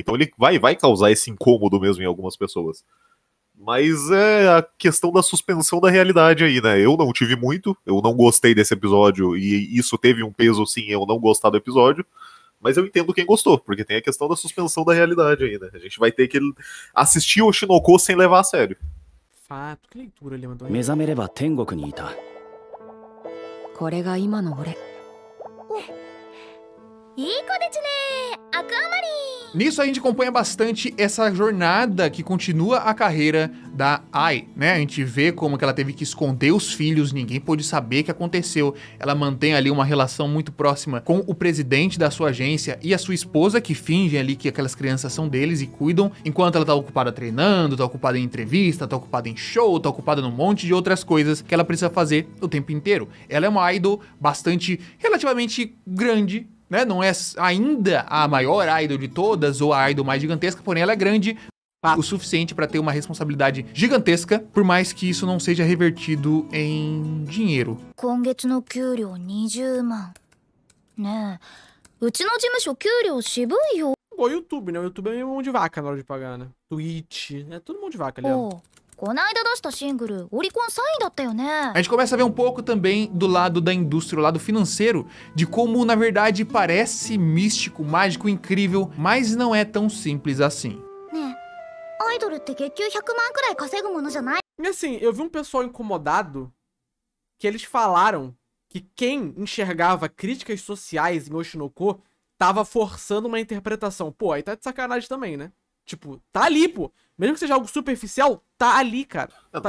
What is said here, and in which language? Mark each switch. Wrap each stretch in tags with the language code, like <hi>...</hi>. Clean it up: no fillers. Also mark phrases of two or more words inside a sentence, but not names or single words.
<pt>Então ele vai causar esse incômodo mesmo em algumas pessoas. Mas é a questão da suspensão da realidade aí, né? Eu não tive muito, eu não gostei desse episódio, e isso teve um peso, sim, eu não gostar do episódio, mas eu entendo quem gostou, porque tem a questão da suspensão da realidade aí, né? A gente vai ter que assistir o Oshinoko sem levar a sério. Fato, que leitura, Lima.</pt> <ja>目覚めれば天国にいた。これが今の俺。いい子ですね、アクアマリン。</ja> <pt>Nisso a gente acompanha bastante essa jornada que continua a carreira da Ai, né? A gente vê como que ela teve que esconder os filhos, ninguém pôde saber o que aconteceu. Ela mantém ali uma relação muito próxima com o presidente da sua agência e a sua esposa, que fingem ali que aquelas crianças são deles e cuidam, enquanto ela tá ocupada treinando, tá ocupada em entrevista, tá ocupada em show, tá ocupada num monte de outras coisas que ela precisa fazer o tempo inteiro. Ela é uma idol bastante, relativamente grande, né? Não é ainda a maior idol de todas ou a idol mais gigantesca, porém ela é grande o suficiente para ter uma responsabilidade gigantesca, por mais que isso não seja revertido em dinheiro.</pt> <ja>今月の給料20万。ねえ、うちの事務所給料渋いよ。</ja> <pt>Igual o YouTube, né? O YouTube é meio mão de vaca na hora de pagar, né? Twitch, é tudo mão de vaca, Lima.</pt> <ja>おう、こないだ出したシングルオリコン3位だったよね。</ja> <pt>A gente começa a ver um pouco também do lado da indústria, o lado financeiro, de como na verdade parece místico, mágico, incrível, mas não é tão simples assim.</pt> <ja>ねえ、アイドルって月給100万くらい稼ぐものじゃない？</ja> <pt>E assim, eu vi um pessoal incomodado que eles falaram que quem enxergava críticas sociais em Oshinoko tava forçando uma interpretação. Pô, aí tá de sacanagem também, né? Tipo, tá ali, pô. Mesmo que seja algo superficial, tá ali, cara. Tá</pt>